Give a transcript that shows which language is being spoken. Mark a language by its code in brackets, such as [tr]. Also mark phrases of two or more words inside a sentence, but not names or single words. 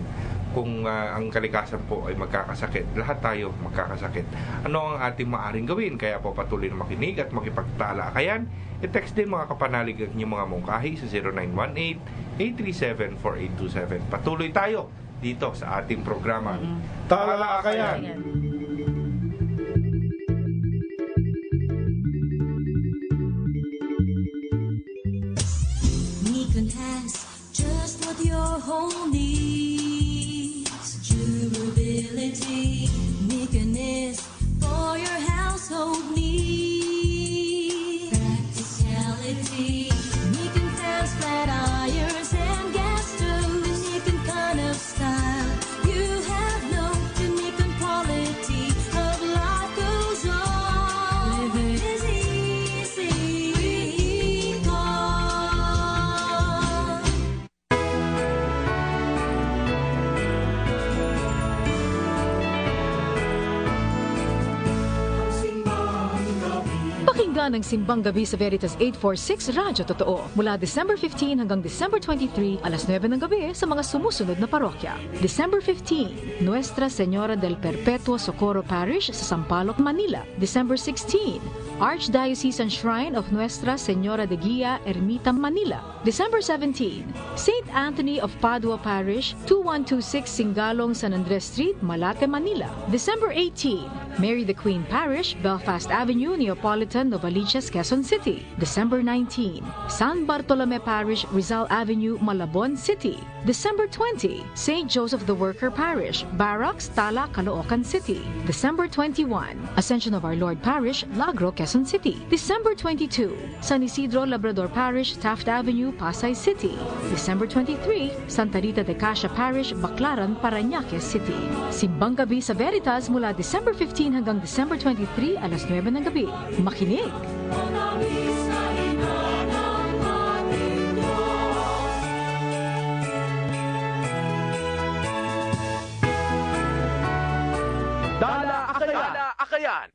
[tl] Kung ang kalikasan po ay magkakasakit, lahat tayo magkakasakit. Ano ang ating maaring gawin? Kaya po patuloy na makinig at makipagtalakayan. I-text din mga kapanalig ang inyong mga mungkahi sa 0918-837-4827. Patuloy tayo dito sa ating programa. Talakayan. [en] Nikon has just what your home needs. Durability. Nikon is for your household needs. Practicality. Nikon fans, flat irons, and gas stoves. Nikon kind of style you have no. The Nikon quality of life goes on. Living is easy. [tl] Pakinggan ang Simbang Gabi sa Veritas 846 Radyo Totoo mula December 15 hanggang December 23, alas 9 ng gabi sa mga sumusunod na parokya. December 15, Nuestra Señora del Perpetuo Socorro Parish sa Sampaloc, Manila. December 16, Archdiocesan Shrine of Nuestra Señora de Guia, Ermita, Manila. December 17, St. Anthony of Padua Parish, 2126 Singalong, San Andres Street, Malate, Manila. December 18, Mary the Queen Parish, Belfast Avenue, Neapolitan, Novaliches, Quezon City. December 19, San Bartolome Parish, Rizal Avenue, Malabon City. December 20, St. Joseph the Worker Parish, Barracks, Tala, Caloocan City. December 21, Ascension of Our Lord Parish, Lagro, Quezon City. December 22, San Isidro Labrador Parish, Taft Avenue, Pasay City. December 23, Santa Rita de Cascia Parish, Baclaran, Parañaque City. Simbang Gabi sa Veritas mula December 15 hanggang December 23, alas 9 ng gabi. Makinig! Akayan.